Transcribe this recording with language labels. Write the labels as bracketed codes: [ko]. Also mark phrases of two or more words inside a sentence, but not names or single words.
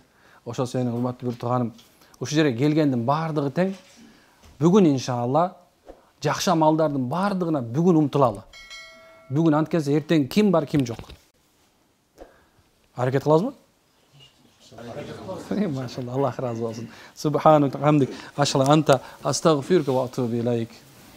[ky] Ошол сенин урматтуу бир тууганым, ушул жерге келгендин бардыгы тең. Бүгүн иншалла жакшы амалдардын бардыгына бүгүн умтулалы. Бүгүн анткенсе эртең ким бар, ким жок. Аракет кылабызбы? Машалла, Аллах разы болсун. [ar] سبحانك حمدك أشهد أنت أستغفرك وأتوب إليك.